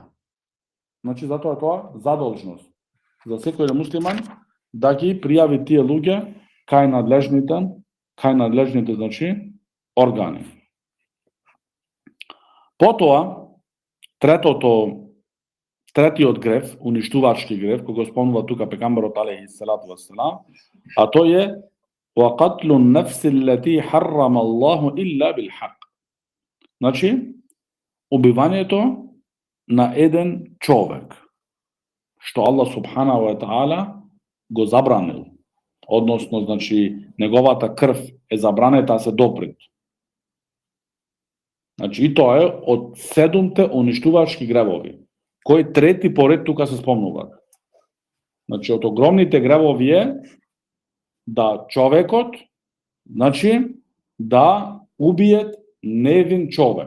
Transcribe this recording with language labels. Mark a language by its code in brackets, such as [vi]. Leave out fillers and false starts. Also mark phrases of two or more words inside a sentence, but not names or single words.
[mk] Значи, затоа е тоа задолжност за секој муслиман да ги пријави тие луѓе кај надлежните, значи, органи. Потоа, третиот грев, уништувачки грев, кој го спомнува тука пегамберот [ar] عليه الصلاة والسلام, [mk] а тој е [ar] وَقَتْلُ النَّفْسِ الَّتِي حَرَّمَ اللَّهُ إِلَّا بِالْحَقِّ. [mk] Значи, убивањето на еден човек, што Аллах [ar] سبحانه وتعالى [mk] го забранил. Односно, значи, неговата крв е забранета да се допрет. Значи, и тоа е од 7 уништувачки гревови, кои трети поред тука се спомнуваат. Значи, од огромните гревови е да човекот, значи, да убие невин човек.